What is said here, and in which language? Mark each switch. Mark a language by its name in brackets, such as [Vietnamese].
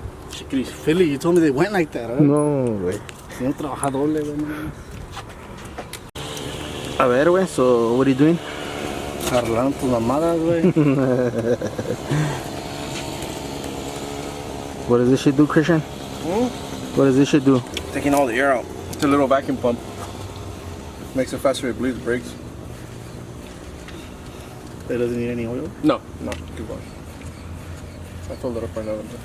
[English] Chiquis Philly, you told me they went like that, right? [Spanish] No, güey. No trabaja doble, güey. A ver, güey, [English] so what are you doing? [Spanish] Arreglando tus mamadas, güey. [English] What does this shit do, Christian? What does this shit do? taking all the air out. It's a little vacuum pump. Makes it faster, it bleeds brakes. It doesn't need any oil? No, good wash. I filled it up right now.